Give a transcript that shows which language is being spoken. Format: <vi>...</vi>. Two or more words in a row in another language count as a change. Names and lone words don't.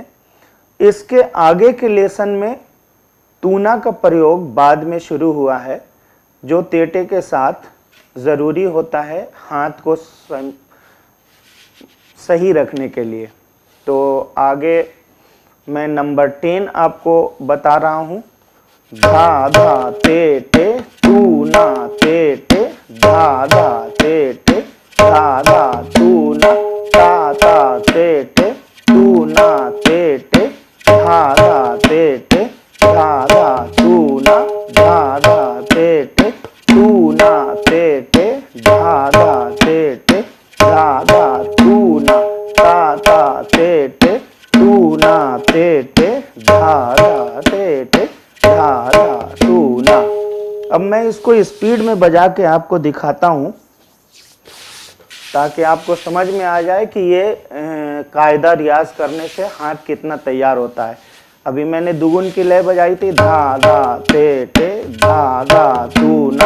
<hi>इसके आगे के लेसन में तूना का प्रयोग बाद में शुरू हुआ है, जो तेटे के साथ ज़रूरी होता है हाथ को सही रखने के लिए। तो आगे मैं नंबर 10 आपको बता रहा हूँ। धा धा ते ते तू ना ते ते धा धा ते ते धा धा तू ना ता ता ते ते तू ना ते ते धा धा ते ते धा धा तू ना धा धा ते ते धा धा ते टे धा धा तू ना ता ता ते टे तू ना ते टे धा धा ते टे धा धा तू ना। अब मैं इसको स्पीड में बजा के आपको दिखाता हूं ताकि आपको समझ में आ जाए कि ये कायदा रियाज करने से हाथ कितना तैयार होता है। अभी मैंने दुगुन की लय बजाई थी धा धा ते टे धा धा तू ना।</hi>